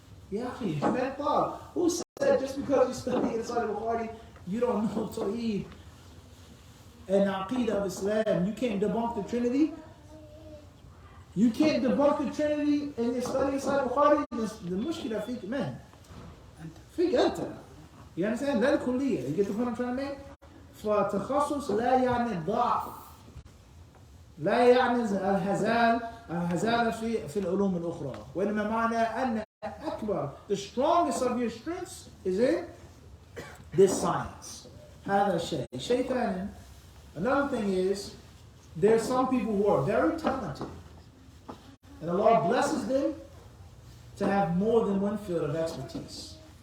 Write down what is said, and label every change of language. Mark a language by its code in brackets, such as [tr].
[en] Yeah, who said just because you study inside of Bukhari, you don't know Tawheed and Aqeedah of Islam? You can't debunk the Trinity? You can't debunk the Trinity and you study inside of Bukhari? The mushkila fiqh, man. Fiqh anta. You understand? [ar] لا الكلية. [en] You get the point I'm trying to make? [ar] فالتخصص لا يعني الضعف. لا يعني الهزال في العلوم الأخرى. وإنما معنى أن أكبر, [en] the strongest of your strengths is in this science. [ar] هذا الشيء. شيء ثاني. [en] Another thing is There are some people who are very talented, and Allah blesses them to have more than one field of expertise.